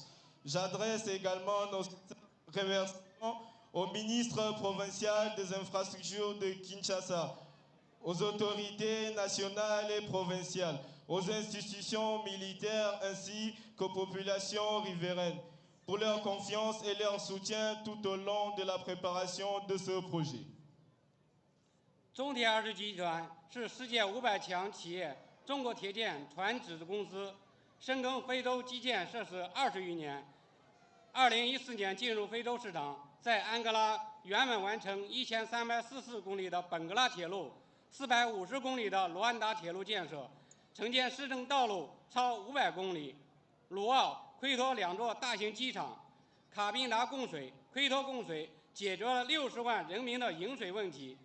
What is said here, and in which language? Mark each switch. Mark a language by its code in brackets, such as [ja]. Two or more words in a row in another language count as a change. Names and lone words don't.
[fr] J'adresse également nos remerciements au ministre provincial des infrastructures de Kinshasa, aux autorités nationales et provinciales, aux institutions militaires ainsi qu'aux populations riveraines pour leur confiance et leur soutien tout au long de la préparation de ce projet. [zh] 中铁二十集团是世界500强企业中国铁建船只公司，深耕非洲基建设施20余年。2014年进入非洲市场，在安哥拉圆满完成1344公里的本格拉铁路、450公里的卢安达铁路建设，承建市政道路超500公里，鲁奥、奎托2座大型机场，卡宾达供水、奎托供水解决了60万人民的饮水问题。